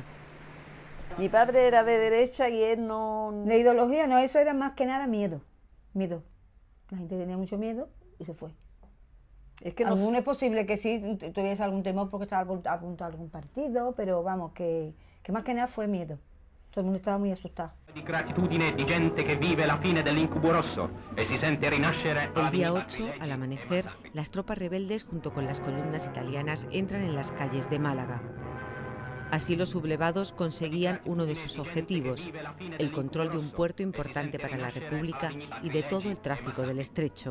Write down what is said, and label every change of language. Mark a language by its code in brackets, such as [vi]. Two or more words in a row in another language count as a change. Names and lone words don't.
[es] Mi padre era de derecha y él no... La ideología, no, eso era más que nada miedo. Miedo. La gente tenía mucho miedo y se fue. Es que no es posible que sí tuviese algún temor porque estaba apuntado a algún partido, pero vamos, que más que nada fue miedo. Todo el mundo estaba muy asustado. [it] Di gratitudine di gente che vive la fine dell'incubo rosso e si sente rinascere. [es] El día 8, al amanecer, las tropas rebeldes junto con las columnas italianas entran en las calles de Málaga. Así los sublevados conseguían uno de sus objetivos, el control de un puerto importante para la República y de todo el tráfico del estrecho.